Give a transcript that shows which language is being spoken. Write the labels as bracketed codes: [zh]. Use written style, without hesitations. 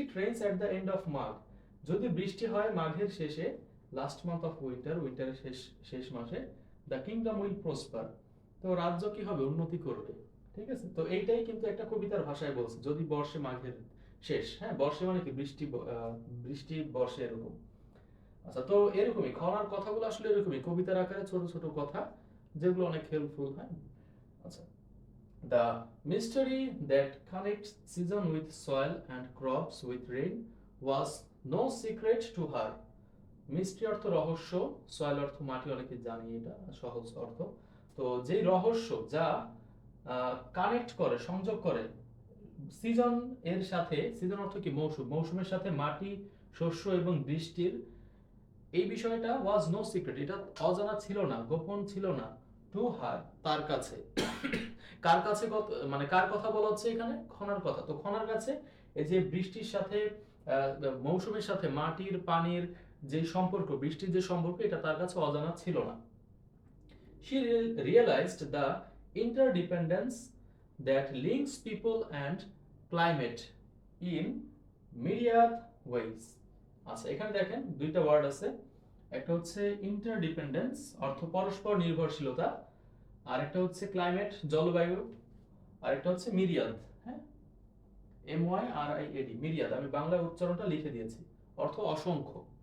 [en] if it rains at the end of Magh, [bn] যদি বৃষ্টি হয় মাঘের শেষে, [en] last month of winter, [bn] উইন্টারের শেষ মাসে, [en] the kingdom will prosper, [bn] তো রাজ্য কি হবে? উন্নতি করবে। ঠিক আছে, তো এইটাই কিন্তু একটা কবিতার ভাষায় বলছে, যদি বর্ষে মাঘের শেষ। হ্যাঁ, বর্ষে মানে কি? বৃষ্টি, বৃষ্টি বর্ষে, এরকম। আচ্ছা, তো এরকমই খনার কথাগুলো আসলে এরকমই কবিতার আকারে ছোট ছোট কথা, যেগুলো অনেক হেল্পফুল। হ্যাঁ, আচ্ছা। [en] The mystery that connects season with soil and crops with rain was no secret to her. [bn] Mystery অর্থ রহস্য, সয়েল অর্থ মাটি, অনেকে জানি, এটা সহজ অর্থ। তো যেই রহস্য যা কানেক্ট করে, সংযোগ করে সিজন এর সাথে, সিজন অর্থ কি? মৌসুম, মৌসুমের সাথে মাটি, শস্য এবং বৃষ্টির, এই বিষয়টা [en] was no secret, [bn] এটা অজানা ছিল না, গোপন ছিল না, [en] to her, [bn] তার কাছে। কার কাছে? মানে কার কথা বলা হচ্ছে এখানে? খনার কথা। তো খনার কাছে এই যে বৃষ্টির সাথে, মৌসুমের সাথে মাটির, পানির যে সম্পর্ক, বৃষ্টির যে সম্পর্ক, এটা তার কাছে অজানা ছিল না। [en] She realized the interdependence that links people and climate in myriad ways. [bn] আচ্ছা, এখানে দেখেন দুইটা ওয়ার্ড আছে, একটা হচ্ছে ইন্টারডিপেন্ডেন্স, অর্থ পরস্পর নির্ভরশীলতা, আর একটা হচ্ছে ক্লাইমেট, জলবায়ু, আর একটা হচ্ছে মিরিয়াদ। হ্যাঁ, MYRIAD, মিরিয়াদ। আমি বাংলা উচ্চারণটা লিখে দিয়েছি, অর্থ অসংখ্য।